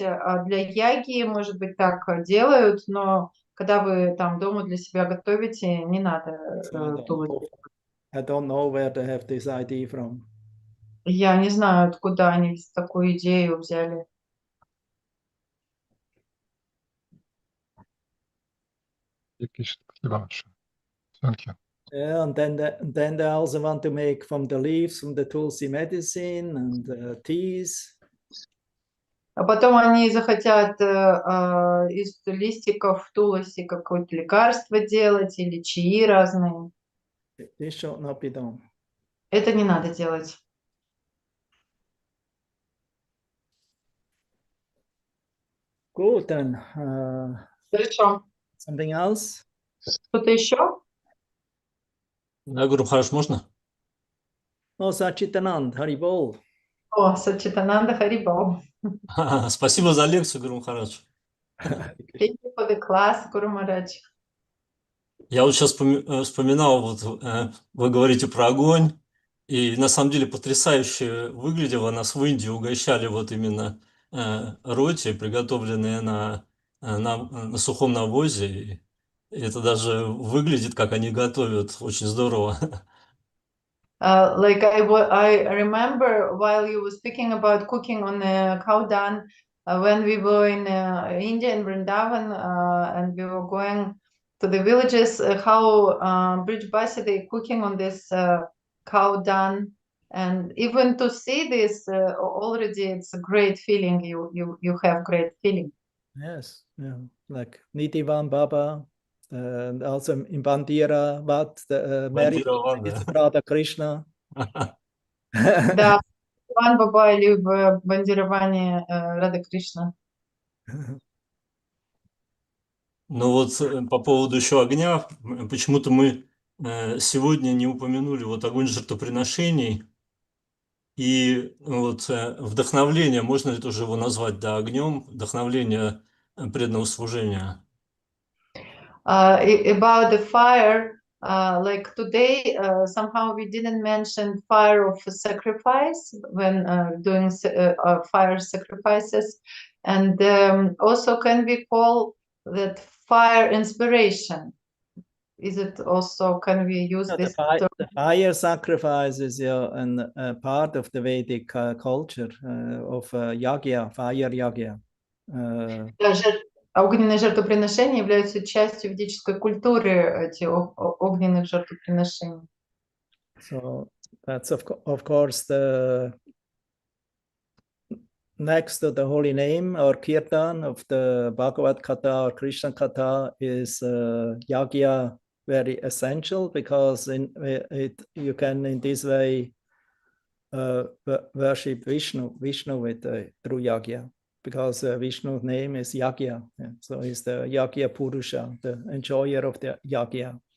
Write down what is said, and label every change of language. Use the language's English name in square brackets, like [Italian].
[Russian] А для яги, может быть, так делают, но когда вы там дома для себя готовите, не надо тулу. [English] I don't know where they have this idea from. [Russian] Я не знаю, откуда они такую идею взяли. [English] Thank you. Yeah, and then they also want to make from the leaves, from the tulsi medicine and teas. [Russian] А потом они захотят из листиков туласи какое-то лекарство делать или чаи разные. [English] This should not be done. [Russian] Это не надо делать. [English] Good then. [Russian] Хорошо. [English] Something else? [Russian] Что-то еще? Да, Гуру Махарадж, можно? [English] Oh, Sachitanand, Haribol. [Russian] О, Сачитананда Харибол. Спасибо за лекцию, Гуру Махарадж. [English] Thank you for the class, Guru Maharaj. [Russian] Я вот сейчас вспоминал, вот вы говорите про огонь, и на самом деле потрясающе выглядело. Нас в Индии угощали вот именно роти, приготовленные на сухом навозе. И это даже выглядит, как они готовят, очень здорово. [English] I remember while you were speaking about cooking on cow dung, when we were in India, in Vrindavan, and we were going to the villages, how Bridge Basi, they cooking on this cow dung. And even to see this already, it's a great feeling. You have great feeling. Yes, yeah. Like Nitivan Baba, and also in Bandira Vat, the Mary is Radha Krishna. [Russian] Да, Иван Баба или в бандировании Рада Кришна. Ну вот по поводу еще огня, почему-то мы сегодня не упомянули вот огонь жертвоприношений и вот вдохновление, можно ли тоже его назвать, да, огнем, вдохновление преданного служения. [English] About the fire, like today, somehow we didn't mention fire of sacrifice when doing fire sacrifices, and also can we call that fire inspiration? Is it also, can we use this term? The fire sacrifice is a part of the Vedic culture of yagya, fire yagya. [Russian] Огненные жертвоприношения являются частью ведической культуры, эти огненных жертвоприношений. [English] So that's of course the next to the holy name or kirtan of the Bhagavad Katha or Krishna Katha is yagya very essential, because you can in this way worship Vishnu with through yagya, because Vishnu's name is Yagya, so he's the Yagya Purusha, the enjoyer of the Yagya.